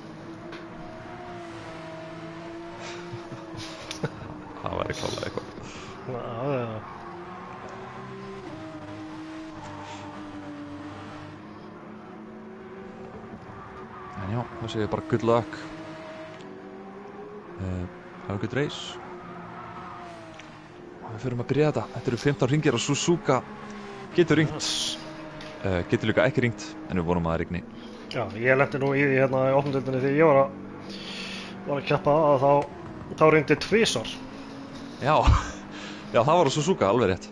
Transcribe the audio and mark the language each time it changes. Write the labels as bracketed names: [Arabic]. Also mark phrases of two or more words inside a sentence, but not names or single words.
[Icelandic] Það væri klálega eitthvað. Já. En já, þá séum við bara [English] good luck. Have a good race. [Icelandic] Og við förum að byrja þetta. Þetta eru 15 hringir og Suzuka getur ringt. Getur líka ekki ringt, en við vonum að það rigni. Já, ég lenti nú í því hérna í opnumdeildinni þegar ég var að keppa að þá ringdi tvisvar. Já, það var á Suzuka, alveg rétt.